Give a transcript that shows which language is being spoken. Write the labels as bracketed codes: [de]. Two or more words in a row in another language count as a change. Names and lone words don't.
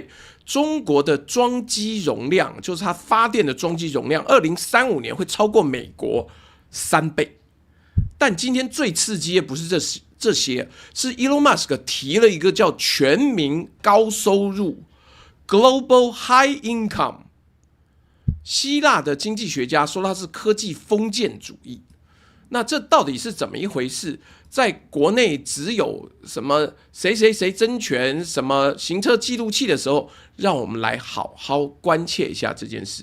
[zh] 中國的裝機容量，就是它發電的裝機容量，2035年會超過美國3倍。但今天最刺激的不是這些，是 Elon Musk 提了一個叫全民高收入 [en] （Global High Income）。 [zh] 希臘的經濟學家說它是科技封建主義。那這到底是怎麼一回事？在國內只有什麼誰誰誰爭權、什麼行車記錄器的時候，讓我們來好好關切一下這件事。